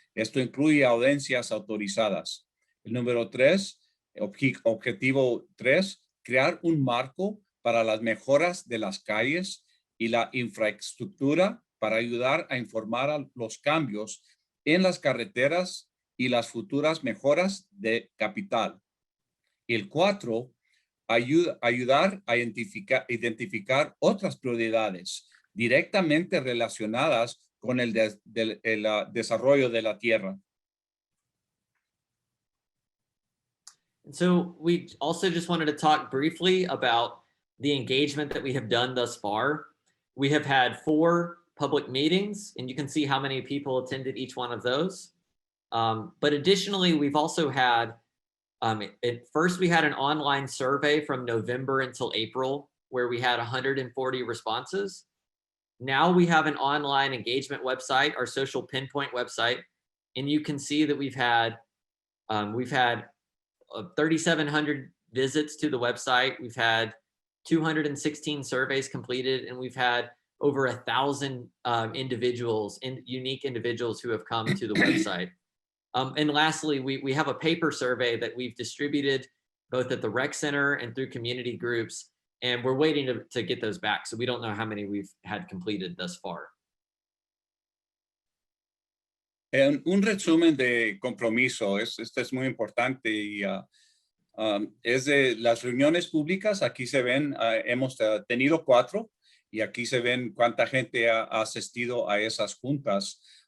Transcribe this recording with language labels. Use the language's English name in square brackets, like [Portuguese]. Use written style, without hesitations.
[Spanish] Esto incluye audiencias autorizadas. El número 3, objetivo 3, crear un marco para las mejoras de las calles y la infraestructura para ayudar a informar a los cambios en las carreteras y las futuras mejoras de capital. El 4, ayudar a identificar otras prioridades directamente relacionadas con el desarrollo de la tierra. [English] So we also just wanted to talk briefly about the engagement that we have done thus far. We have had 4 public meetings, and you can see how many people attended each one of those. But additionally, we've also had, at first we had an online survey from November until April, where we had 140 responses. Now we have an online engagement website, our social pinpoint website, and you can see that we've had 3,700 visits to the website. We've had 216 surveys completed, and we've had over 1,000 unique individuals who have come to the website. And lastly, we have a paper survey that we've distributed both at the rec center and through community groups, and we're waiting to get those back. So we don't know how many we've had completed thus far. [Spanish] Un resumen de compromiso, esto es muy importante y es de las reuniones públicas. Aquí se ven, hemos tenido 4 y aquí se ven cuánta gente ha asistido a esas juntas.